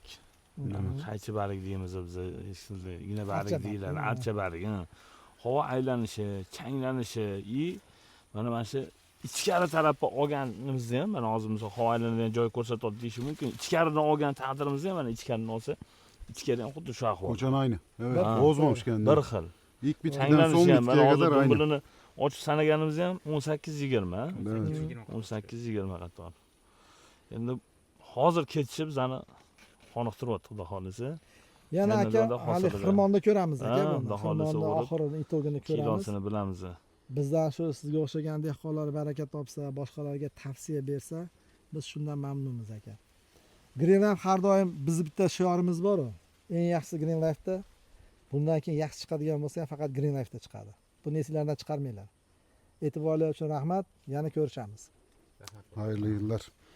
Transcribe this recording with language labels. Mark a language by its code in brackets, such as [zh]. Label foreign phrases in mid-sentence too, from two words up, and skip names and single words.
[uz] Qaychi barik deymiz biz, igna barik deyiladi, archa barik. Havo aylanishi, changlanishi, mana shu ichkari tarafga olganimizda ham mana hozir misol havo aylanadigan joy ko'rsatadi deyish mumkin. Ichkaridan olgan taqdirimizda ham mana ichkaridan olsa, ichkari ham xuddi shu ahvol. [tr] O'chan aynı. Evet, bozmamış kendini. [uz] Bir xil. [tr] İlk bitkiden son bitkiye kadar aynı. [uz] Dumbulini ochib sanaganimizda ham 18-20. [tr] Evet. [uz] 18-20 qator. Endi hozir ketishi bizani qoniqtiryapti, xudo xolisa. Yana aka, hali xirmonda ko'ramiz aka buni. Xudo xolisa Xirmonda oxirini itogini ko'ramiz. Kilosini bilamiz. Bizdan shu sizga o'xshagan dehqonlar baraka topsa, boshqalarga tavsiya bersa, biz shundan mamnunmiz aka. Green Life har doim bizni bitta shiorimiz bor-ku. Eng yaxshisi Green Life'da. Bundan keyin yaxshi chiqadigan bo'lsa, faqat Green Life'da chiqadi. Buni esinglardan chiqarmanglar. E'tiborlar uchun rahmat. Yana ko'rishamiz. [tr] Hayırlı yıllar.